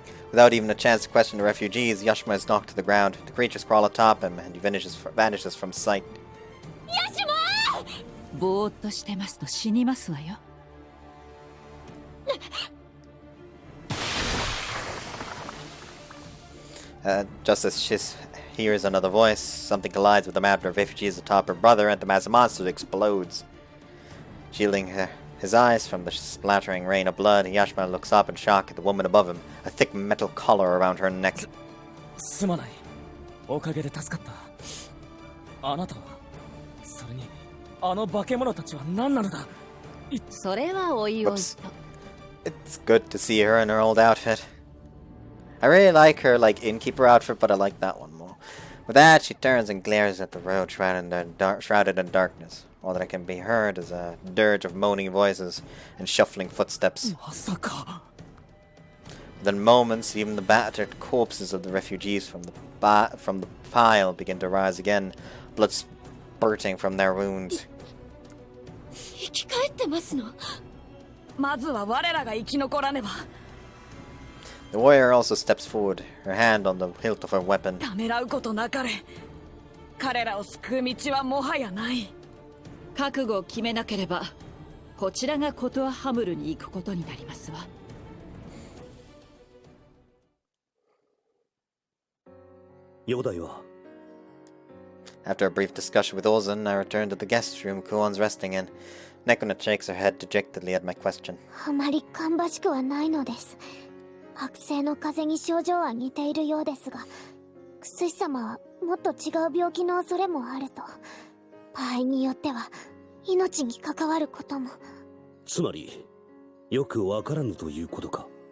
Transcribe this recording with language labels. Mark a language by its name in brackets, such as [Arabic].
[English] Without even a chance to question the refugees, Yashima is knocked to the ground. The creatures crawl atop him, and he vanishes from sight. [Japanese] ぼーっとしてますと死にますわよ。 [English] Just as she hears another voice, something collides with the map of refugees atop her brother, and the massive monster explodes. Shielding his eyes from the splattering rain of blood, Yashima looks up in shock at the woman above him, a thick metal collar around her neck. [Japanese] すまない。おかげで助かった。あなたは、それに、あの化け物たちは何なのだ。それはおいおいと。 [English] It's good to see her in her old outfit. I really like her innkeeper outfit, but I like that one more. With that, she turns and glares at the road shrouded in darkness. All that can be heard is a dirge of moaning voices and shuffling footsteps. Within moments, even the battered corpses of the refugees from the pile begin to rise again, blood spurting from their wounds. [Japanese] 生き返ってますの。まずは我らが生き残らねば。 [English] The warrior also steps forward, her hand on the hilt of her weapon. [Japanese] ためらうことなかれ。彼らを救う道はもはやない。覚悟を決めなければ、こちらがコトアハムルに行くことになりますわ。容体は [English] After a brief discussion with Ozan, I return to the guest room Kuon's resting in. Nekona shakes her head dejectedly at my question. [Japanese] あまり芳しくはないのです。悪性の風邪に症状は似ているようですが、薬師様はもっと違う病気の恐れもあると。場合によっては命に関わることも。つまりよくわからぬということか。